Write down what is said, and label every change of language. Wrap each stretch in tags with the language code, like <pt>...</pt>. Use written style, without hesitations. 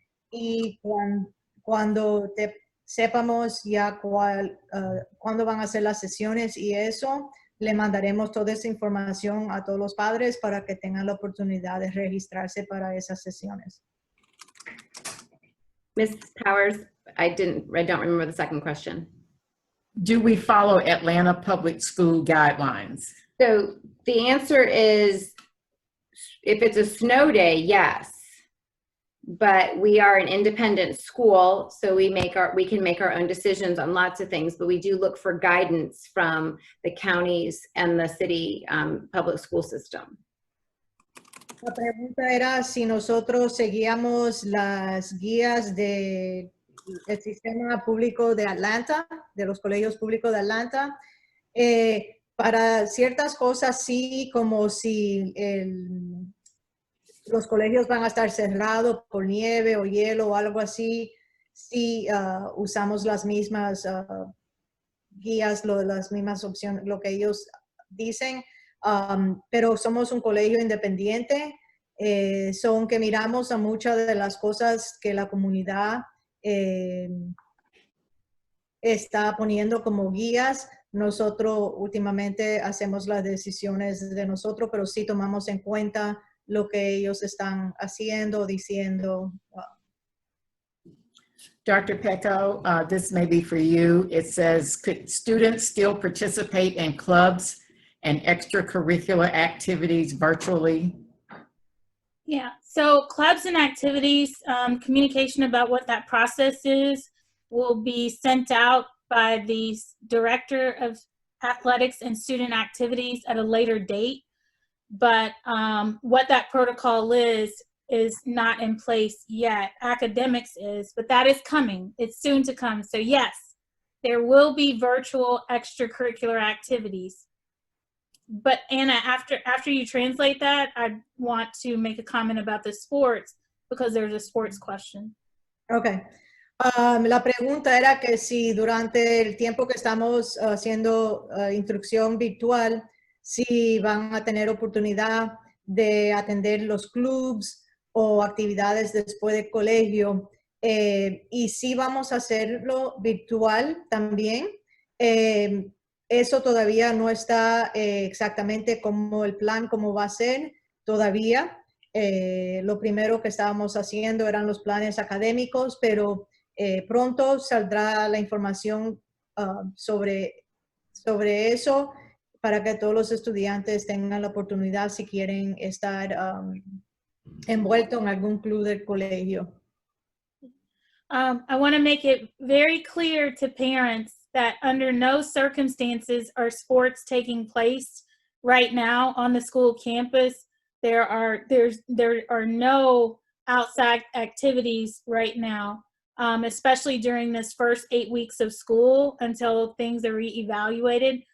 <es>Y cuando sepamos ya cuándo van a ser las sesiones y eso, le mandaremos toda esa información a todos los padres para que tengan la oportunidad de registrarse para esas sesiones.</es> <en>Ms. Powers, I don't remember the second question. Do we follow Atlanta Public School guidelines? So the answer is, if it's a snow day, yes. But we are an independent school, so we can make our own decisions on lots of things, but we do look for guidance from the counties and the city public school system.</en> <es>La pregunta era si nosotros seguíamos las guías del sistema público de Atlanta, de los colegios públicos de Atlanta. Para ciertas cosas sí, como si los colegios van a estar cerrados por nieve o hielo o algo así, sí usamos las mismas guías, las mismas opciones, lo que ellos dicen. Pero somos un colegio independiente, son que miramos a muchas de las cosas que la comunidad está poniendo como guías. Nosotros últimamente hacemos las decisiones de nosotros, pero sí tomamos en cuenta lo que ellos están haciendo, diciendo.</es> <en>Dr. Pecco, this may be for you. It says, could students still participate in clubs and extracurricular activities virtually? Yeah, so clubs and activities, communication about what that process is will be sent out by the Director of Athletics and Student Activities at a later date. But what that protocol is not in place yet. Academics is, but that is coming. It's soon to come. So yes, there will be virtual extracurricular activities. But Anna, after you translate that, I want to make a comment about the sports because there's a sports question. Okay.</en> <es>La pregunta era que si durante el tiempo que estamos haciendo instrucción virtual, si van a tener oportunidad de atender los clubs o actividades después del colegio. Y si vamos a hacerlo virtual también. Eso todavía no está exactamente como el plan, cómo va a ser todavía. Lo primero que estábamos haciendo eran los planes académicos, pero pronto saldrá la información sobre eso para que todos los estudiantes tengan la oportunidad si quieren estar envueltos en algún club del colegio.</es> <en>I want to make it very clear to parents that under no circumstances are sports taking place right now on the school campus. There are no outside activities right now, especially during this first 8 weeks of school until things are reevaluated.</en>